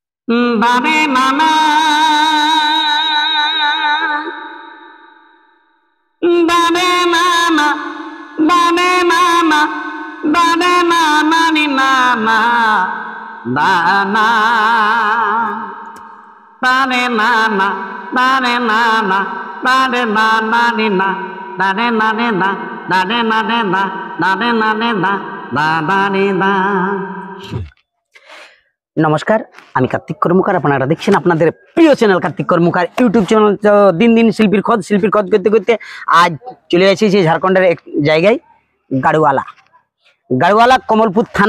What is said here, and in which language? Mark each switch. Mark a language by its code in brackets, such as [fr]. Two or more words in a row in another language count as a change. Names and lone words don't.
[bn] বাবে মামা বাবে মামা বাবে মামা বাবে মামা নি মামা দানা বাবে মামা বাবে মামা বাবে মামা নি না দানে না নে না দানে না নে না দানে না নে না দাদা নি দা। নমস্কার, আমি কার্তিক কর্মকার। আপনারা দেখছেন আপনাদের প্রিয় চ্যানেল কার্তিক কর্মকার ইউটিউব চ্যানেল। দিন দিন শিল্পীর খোঁজ করতে করতে আজ চলে এসেছি ঝাড়খণ্ডের এক জায়গায়, গাড়ুয়ালা কমলপুর থানা।